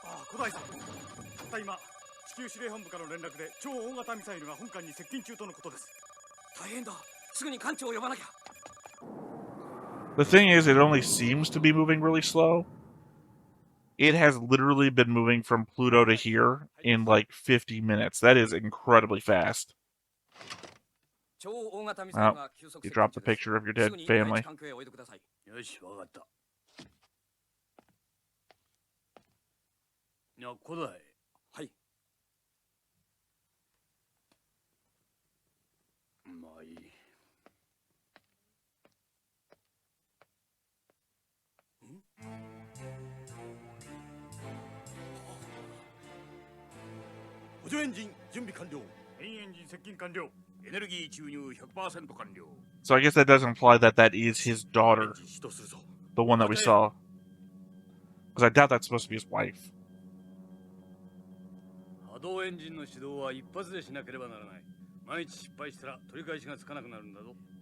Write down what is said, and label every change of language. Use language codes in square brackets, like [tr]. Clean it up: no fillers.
[ja] 古代さんたった今地球司令本部からの連絡で超大型ミサイルが本艦に接近中とのことです大変だすぐに艦長を呼ばなきゃ [en] The thing is, it only seems to be moving really slow. It has literally been moving from Pluto to here in like 50 minutes. That is incredibly fast. Oh, you dropped the picture of your dead family. [ja] よし、わかった。いや、古代。はい。まあいい。補助エンジン準備完了。メインエンジン接近完了。エネルギー注入 100% 完了。 [en] So I guess that does imply that that is his daughter. The one that we saw. Because I doubt that's supposed to be his wife. [ja] 波動エンジンの始動は一発でしなければならない。万一失敗したら取り返しがつかなくなるんだぞ。